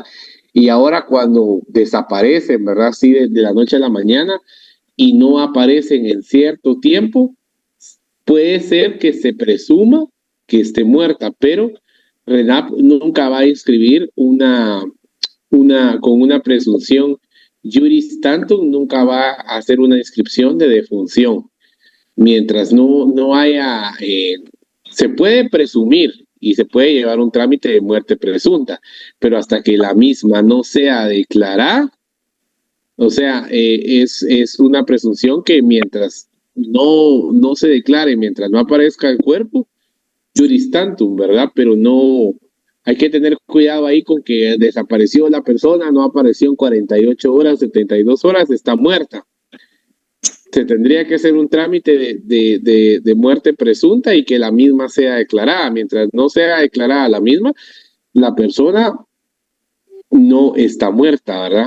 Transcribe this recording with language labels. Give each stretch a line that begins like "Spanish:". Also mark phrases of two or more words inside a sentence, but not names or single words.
Spanish: Y ahora cuando desaparecen, ¿verdad? Así de la noche a la mañana y no aparecen en cierto tiempo, puede ser que se presuma que esté muerta, pero RENAP nunca va a inscribir con una presunción
Latin: juris tantum,
Spanish: nunca va a hacer una inscripción de defunción. Mientras no haya, se puede presumir y se puede llevar un trámite de muerte presunta, pero hasta que la misma no sea declarada, o sea, es una presunción que mientras no se declare, mientras no aparezca el cuerpo,
Latin: juris tantum,
Spanish: ¿verdad? Pero no, hay que tener cuidado ahí con que desapareció la persona, no apareció en 48 horas, 72 horas, está muerta. Se tendría que hacer un trámite de muerte presunta y que la misma sea declarada. Mientras no sea declarada la misma, la persona no está muerta, ¿verdad?